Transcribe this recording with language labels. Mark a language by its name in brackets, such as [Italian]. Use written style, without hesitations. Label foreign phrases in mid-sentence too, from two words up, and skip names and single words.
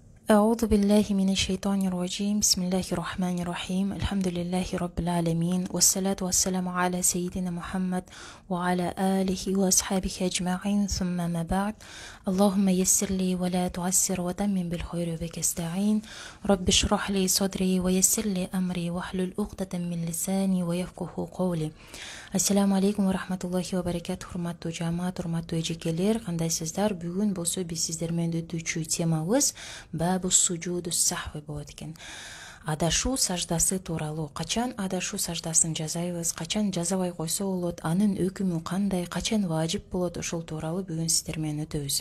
[Arabic] أعوذ بالله من الشيطان الرجيم بسم الله الرحمن الرحيم الحمد لله رب العالمين والصلاة والسلام على سيدنا محمد وعلى آله وأصحابه أجمعين ثم ما بعد اللهم يسر لي ولا تعسر وتمم بالخير بك استعين رب اشرح لي صدري ويسر لي أمري واحلل عقدة من لساني ويفقه قولي. السلام عليكم ورحمة الله وبركاته, [Kyrgyz] урматтуу жамаат, урматтуу эжекелер, кандайсыздар? Бүгүн болсо биз сиздер менен өтүүчү темабыз [Arabic] باب سجود السهو [Kyrgyz] болот экен. Адашуу саждасы тууралуу. Качан адашуу саждасын жасайбыз, качан жасабай койсо болот, анын өкүмү кандай, качан важип болот, ошол тууралуу бүгүн сиздер менен өтөбүз.